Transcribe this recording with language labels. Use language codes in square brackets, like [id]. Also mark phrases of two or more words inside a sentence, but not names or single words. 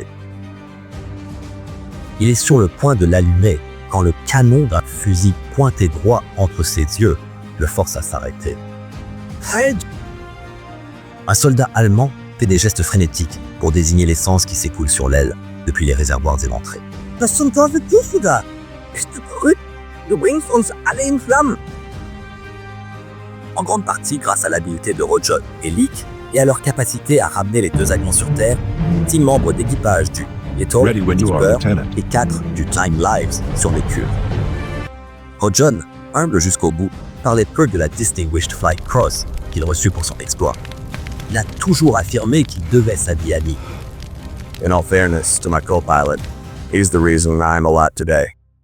[fr] Il est sur le point de l'allumer quand le canon d'un fusil pointé droit entre ses yeux le force à s'arrêter. Un soldat allemand fait des gestes frénétiques pour désigner l'essence qui s'écoule sur l'aile depuis les réservoirs éventrés. [de] Was zum Teufel tust du da? Bist du verrückt? Du bringst uns alle in Flammen. [fr] En grande partie grâce à l'habileté de Roger et Lick et à leur capacité à ramener les 2 avions sur Terre, 10 membres d'équipage du Little Skipper et 4 du Nine Lives survécurent. Roger, humble jusqu'au bout, parlait peu de la Distinguished Flight Cross qu'il reçut pour son exploit. Il a toujours affirmé qu'il devait sa vie à Lick. [en] In all fairness to my co-pilot, he's the reason I'm alive today.